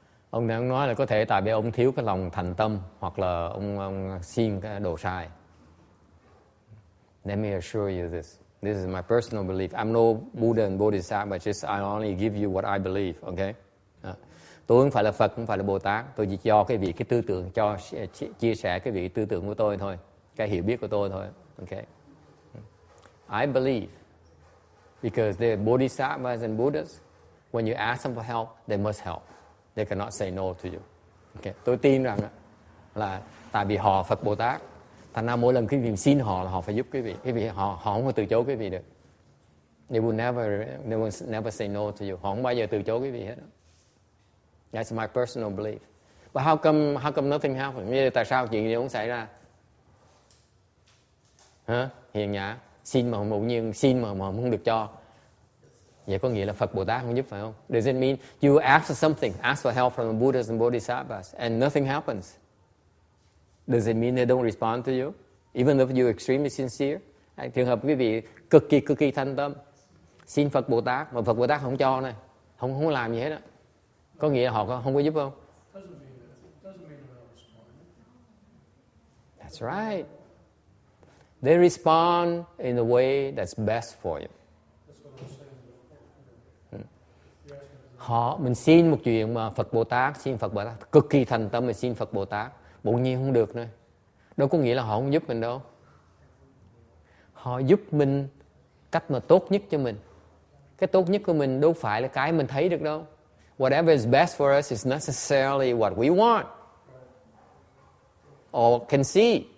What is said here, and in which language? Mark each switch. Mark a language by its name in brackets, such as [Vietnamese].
[Vietnamese] Ông đang nói là có thể tại vì ông thiếu cái lòng thành tâm, hoặc là ông xin cái đồ sai. [English] Let me assure you this. This is my personal belief. I'm no Buddha and Bodhisattva, but just I only give you what I believe, okay? [Vietnamese] Tôi không phải là Phật, không phải là Bồ Tát. Tôi chỉ cho cái vị cái tư tưởng, chia sẻ cái vị tư tưởng của tôi thôi, cái hiểu biết của tôi thôi, okay? [English] I believe because the Bodhisattvas and Buddhas, when you ask them for help, they must help. They cannot say no to you. Okay. [Vietnamese] Tôi tin rằng là tại vì họ Phật Bồ Tát, thành ra mỗi lần quý vị xin họ là họ phải giúp quý vị họ không có từ chối quý vị được. [English] They will never say no to you. [Vietnamese] Họ không bao giờ từ chối quý vị hết. [English] That's my personal belief. But how come nothing happens? [Vietnamese] Tại sao chuyện gì không xảy ra? Hả? Hiền nhã, xin mà bỗng nhiên xin mà không được cho. Vậy có nghĩa là Phật Bồ Tát không giúp, phải không? [English] Does it mean you ask for something, ask for help from the Buddhas and Bodhisattvas, and nothing happens? Does it mean they don't respond to you, even if you're extremely sincere? [Vietnamese] Trường hợp quý vị cực kỳ thanh tâm, xin Phật Bồ Tát mà Phật Bồ Tát không cho này, không làm gì hết á, có nghĩa là họ không có giúp không? [English] That's right. They respond in the way that's best for you. [Vietnamese] Mình xin một chuyện mà Phật Bồ Tát, xin Phật Bồ Tát cực kỳ thành tâm, mình xin Phật Bồ Tát bỗng nhiên không được nữa, đâu có nghĩa là họ không giúp mình đâu. Họ giúp mình cách mà tốt nhất cho mình. Cái tốt nhất của mình đâu phải là cái mình thấy được đâu. [English] Whatever is best for us is necessarily what we want or can see.